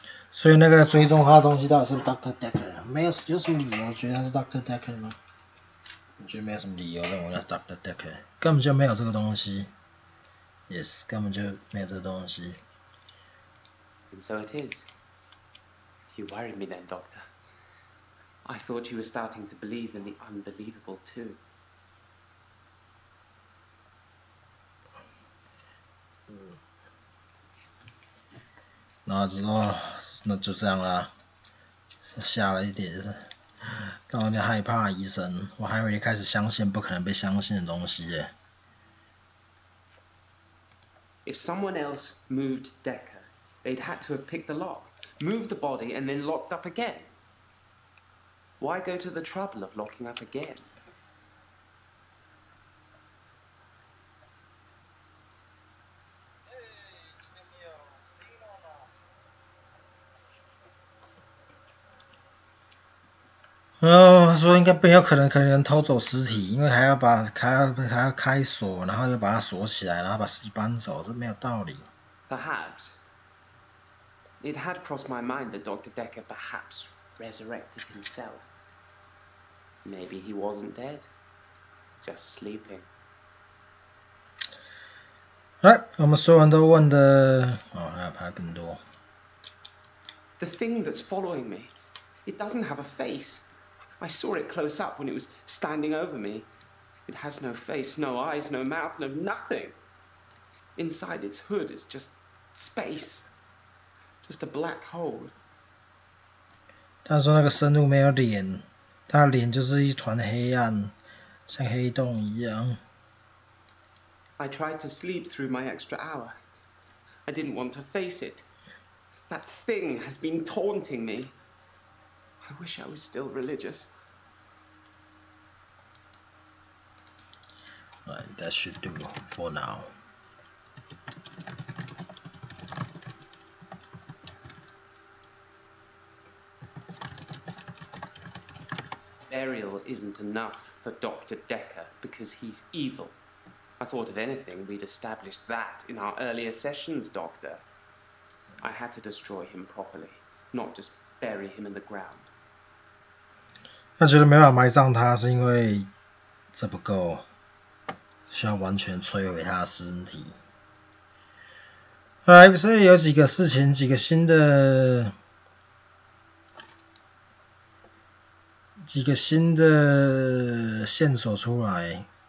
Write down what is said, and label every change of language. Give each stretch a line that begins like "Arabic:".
Chinese: 所以那个追踪他的东西到底是 Dr. Dekker？没有，有什么理由觉得他是 Dr. Dekker 吗？我觉得没有什么理由认为那是 Dr. Dekker， 根本就没有这个东西。 Yes， 根本就没有这个东西。
English: And so it is. You worried me then, Doctor. I thought you were starting to believe in the unbelievable too.
Chinese: 然后之后那就这样啦，吓了一点，让人家害怕医生，我还以为开始相信不可能被相信的东西耶。
English: If someone else moved Dekker, they'd had to have picked the lock, moved the body, and then locked up again. Why go to the trouble of locking up again?
Chinese: 说应该没有可能人偷走尸体，因为还要开锁，然后又把它锁起来，然后把尸体搬走，这没有道理。
English: Perhaps. It had crossed my mind that Dr. Dekker perhaps resurrected himself. Maybe he wasn't dead, just sleeping.
Chinese: 来，我们所有人都问的，还要拍更多。
English: The thing that's following me, it doesn't have a face. I saw it close up when it was standing over me. It has no face, no eyes, no mouth, no nothing. Inside its hood is just space. Just a black hole.
Chinese: 他说那个生物没有脸，他的脸就是一团黑暗，像黑洞一样。
English: I tried to sleep through my extra hour. I didn't want to face it. That thing has been taunting me. I wish I was still religious. Right, that should do for now. Burial isn't enough for Dr. Dekker because he's evil. I thought if anything, we'd established that in our earlier sessions, Doctor. I had to destroy him properly, not just bury him in the ground.
Chinese: 他觉得没办法埋葬他，是因为这不够，需要完全摧毁他的身体。来，所以有几个事情，几个新的线索出来。